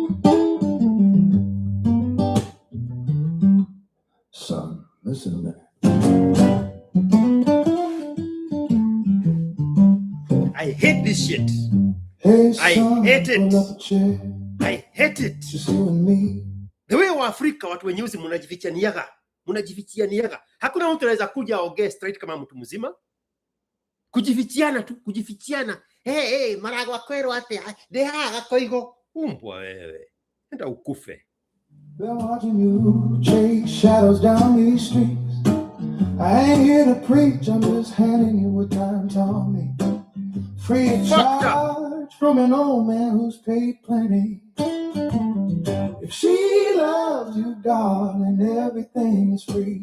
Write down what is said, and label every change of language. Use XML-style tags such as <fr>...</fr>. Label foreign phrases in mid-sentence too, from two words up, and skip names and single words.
<en>Son, listen to me. I hate this shit. Hey, I son, hate it. pull up a chair. I hate it. Just you and me. The way</en> <sw>wa Afrika watu wenyeusi munajifichianiaga. Hakuna mtu anaweza kuja aongee straight kama mtu mzima. Kujifichiana tu, kujifichiana. Hey, Maragwa kwero ate. Deha Gakoigo. Umbwa wewe. Enda ukufe.</sw> <en>Been watching you chase shadows down these streets. I ain't here to preach, I'm just handing you what time taught me. Free of charge from an old man who's paid plenty. If she loves you, darling, everything is free.</en>